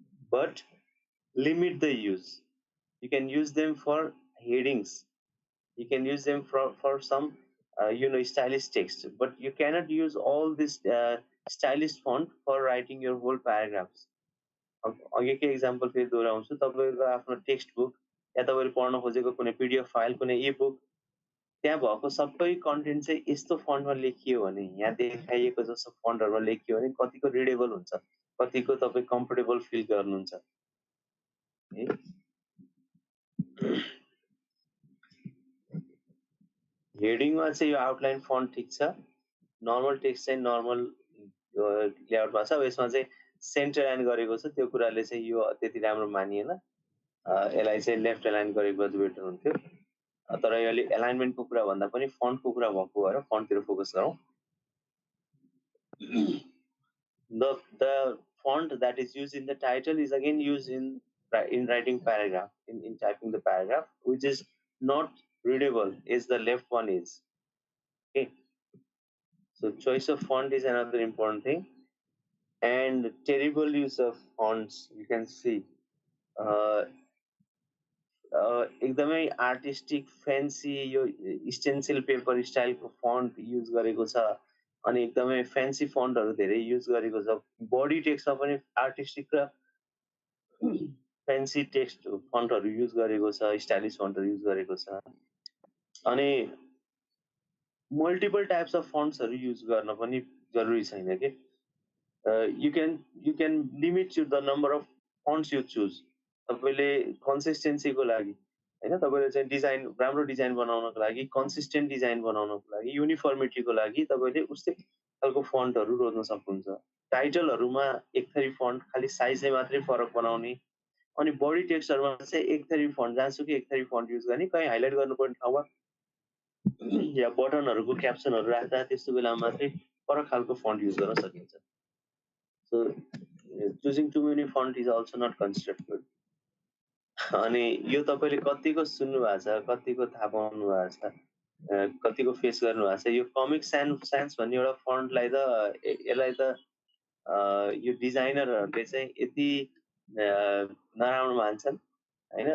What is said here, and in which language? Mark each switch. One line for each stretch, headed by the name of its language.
English: But limit the use. You can use them for headings. You can use them for some stylish text. But you cannot use all this stylish font for writing your whole paragraphs.
Nepali: अघिकै example फेरि दोहोऱ्याउँछु, तपाईँको आफ्नो text book या तपाईँले पढ्न खोजेको कुनै PDF file, कुनै ई book, त्यहाँ भएको सबै कन्टेन्ट चाहिँ यस्तो फन्टमा लेखियो भने, यहाँ देखाइएको जस्तो फन्टहरुमा लेखियो भने कतिको रिडेबल हुन्छ, कतिको तपाईँ कम्फर्टेबल फिल गर्नुहुन्छ है। हेडिङमा चाहिँ यो आउटलाइन फन्ट ठिक छ, नर्मल टेक्स्ट चाहिँ नर्मल लेआउटमा छ। यसमा चाहिँ सेन्टर लाइन गरेको छ, त्यो कुराले चाहिँ यो त्यति राम्रो मानिएन। यसलाई चाहिँ लेफ्ट अलाइन गरेको भए बेटर हुन्थ्यो। तर यसले अलाइनमेन्टको कुरा भन्दा पनि फन्टको कुरा भएको भएर फन्टतिर फोकस गरौँ।
English: The font that is used in the title is again used in writing paragraph, in typing the paragraph, which is not readable as the left one is. Okay, so choice of font is another important thing. And terrible use of fonts, you can see
Nepali: एकदमै artistic fancy यो stencil paper स्टाइलको font use गरेको छ, अनि एकदमै fancy फन्टहरु धेरै use गरेको छ। Body टेक्स्टमा पनि आर्टिस्टिक र फ्यान्सी टेक्स्ट फन्टहरु युज गरेको छ, स्टाइलिश फन्टहरु युज गरेको छ। अनि मल्टिपल टाइप्स अफ फन्ट्सहरु युज गर्न पनि जरुरी छैन के।
English: you can limit the number of fonts you choose.
Nepali: तपाईले कन्सिस्टेन्सीको लागि हैन, तपाईले चाहिँ डिजाइन राम्रो डिजाइन बनाउनको लागि, कन्सिस्टेन्ट डिजाइन बनाउनको लागि, युनिफर्मिटीको लागि तपाईले उस्तै खालको फन्टहरु रोज्न सक्नुहुन्छ। टाइटलहरुमा एकथरी फन्ट, खाली साइजले मात्रै फरक बनाउने, अनि बडी टेक्स्टहरुमा चाहिँ एकथरी फन्ट, जहाँसुकै एकथरी फन्ट युज गर्ने, कहीँ हाइलाइट गर्नुपर्ने ठाउँमा या बटनहरुको क्याप्सनहरु राख्दा त्यस्तो बेलामा मात्रै फरक खालको फन्ट युज गर्न सकिन्छ।
English: So choosing too many font is also not considered good.
Nepali: अनि यो तपाईले कतिको सुन्नु भएको छ, कतिको थाहा पाउनु भएको छ, कतिको फेस गर्नु भएको छ। यो कमिक सान्स भन्ने एउटा फन्टलाई त यसलाई त यो डिजाइनरहरुले चाहिँ यति नराम्रो मान्छन् हैन।